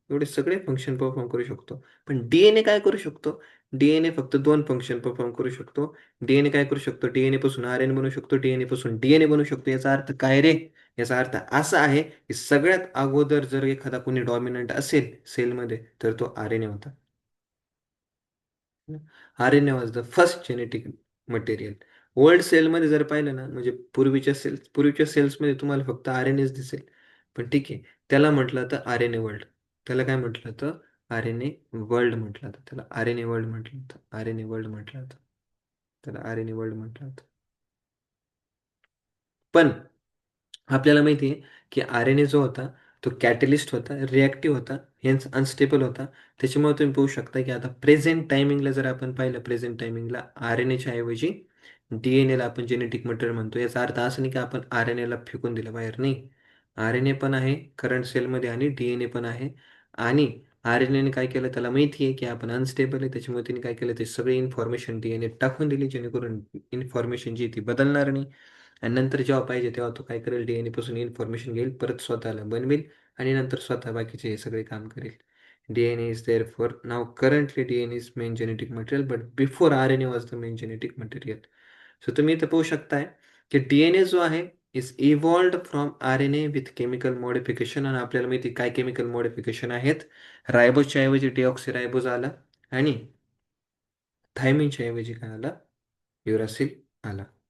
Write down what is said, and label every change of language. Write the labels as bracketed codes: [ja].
[mr] एवढे सगळे function perform करू शकतो. पण डीएनए काय करू शकतो. डीएनए फक्त दोन फंक्शन परफॉर्म करू शकतो. डीएनए काय करू शकतो, डीएनए पासून आर एन बनवू शकतो, डीएनए पासून डीएनए बनवू शकतो. याचा अर्थ काय रे. याचा अर्थ असा आहे की सगळ्यात अगोदर जर एखादा कोणी डॉमिनंट असेल सेलमध्ये तर तो आर एन ए होता. [en] RNA was the first genetic material. [mr] Old सेलमध्ये जर पाहिलं ना, म्हणजे पूर्वीच्या सेल्समध्ये तुम्हाला फक्त आर-एन-एच दिसेल. पण ठीक आहे, त्याला म्हटलं तर आर-एन-ए वर्ल्ड. त्याला काय म्हटलं तर आर-एन-ए वर्ल्ड म्हटलं होतं. त्याला आर-एन-ए वर्ल्ड म्हटलं होतं. आर-एन-ए वर्ल्ड म्हटलं होतं. त्याला आर-एन-ए वर्ल्ड म्हटलं होतं. पण आपल्याला माहिती आहे की आर-एन-ए जो होता तो कॅटलिस्ट होता, रिॲक्टिव्ह होता, हेन्स अनस्टेबल होता. त्याच्यामुळे तुम्ही पाहू शकता की आता प्रेझेंट टायमिंगला जर आपण पाहिलं, प्रेझेंट टायमिंगला आर-एन-एच्या ऐवजी डी-एन-एला आपण जेनेटिक मटेरियल म्हणतो. याचा अर्थ असा नाही की आपण आर-एन-एला फेकून दिलं बाहेर, नाही. आर-एन-ए पण आहे करंट सेलमध्ये आणि डी-एन-ए पण आहे. आणि आर-एन-एने काय केलं, त्याला माहिती आहे की आपण अनस्टेबल आहे, त्याच्यामुळे त्याने काय केलं, ते सगळी इन्फॉर्मेशन डी-एन-ए टाकून दिली, जेणेकरून इन्फॉर्मेशन जी ती बदलणार नाही. आणि नंतर जेव्हा पाहिजे तेव्हा तो काय करेल, डीएनए पासून इन्फॉर्मेशन घेईल, परत स्वतःला बनवेल आणि नंतर स्वतः बाकीचे हे सगळे काम करेल. [en] DNA is there for now currently DNA is main genetic material but before RNA was the main genetic material. [mr] So तुम्ही इथं पाहू शकताय की डीएनए जो आहे [en] Is evolved from RNA with chemical modification. [mr] आणि आपल्याला माहिती काय केमिकल मॉडिफिकेशन आहेत. रायबोजच्या ऐवजी डिऑक्सिरायबोज आला आणि थायमिनच्या ऐवजी काय आला, युरासिल आला.